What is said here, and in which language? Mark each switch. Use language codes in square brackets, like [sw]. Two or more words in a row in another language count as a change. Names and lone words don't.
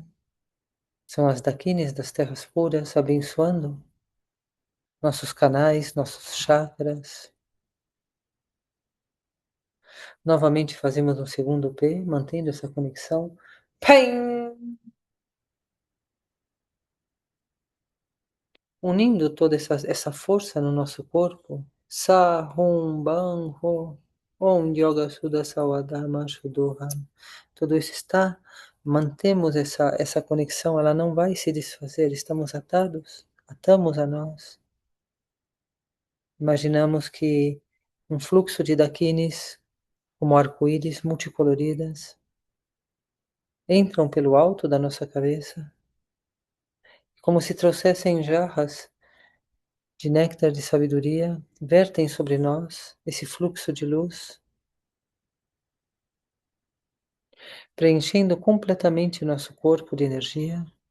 [pt] São as daquines das terras puras abençoando nossos canais, nossos chakras. Novamente fazemos um segundo P, mantendo essa conexão. Pem! Unindo toda essa força no nosso corpo. [sa] Sa, Hum, Ban, Ho, Om Yoga Suda Sawadharma Shudoha. [pt] Tudo isso está, mantemos essa conexão, ela não vai se desfazer, estamos atados, atamos a nós. Imaginamos que um fluxo de daquines, como arco-íris multicoloridas, entram pelo alto da nossa cabeça, como se trouxessem jarras de néctar de sabedoria, vertem sobre nós esse fluxo de luz, preenchendo completamente nosso corpo de energia,